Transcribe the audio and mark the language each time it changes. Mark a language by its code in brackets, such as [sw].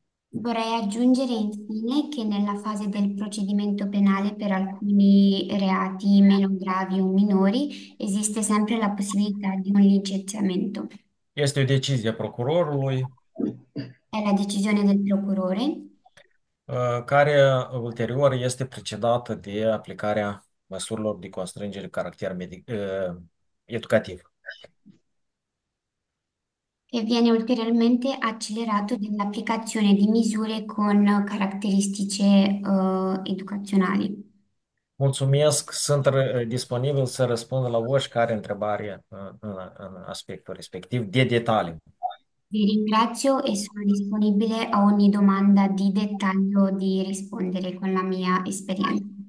[it] Vorrei aggiungere infine che nella fase del procedimento penale per alcuni reati meno gravi o minori esiste sempre la possibilità di un licenziamento. [ro] Este o decizie a procurorului [it] È la decisione del procurore [ro] care ulterior este precedată de aplicarea măsurilor de constrângere de caracter educativ. [it] e viene ulteriormente accelerato dall'applicazione di misure con caratteristiche educazionali. [ro] Mulțumesc, sunt disponibil să răspund la oricare întrebare în aspectul respectiv de detaliu. [it] Vi ringrazio e sono disponibile a ogni domanda di dettaglio di rispondere con la mia esperienza.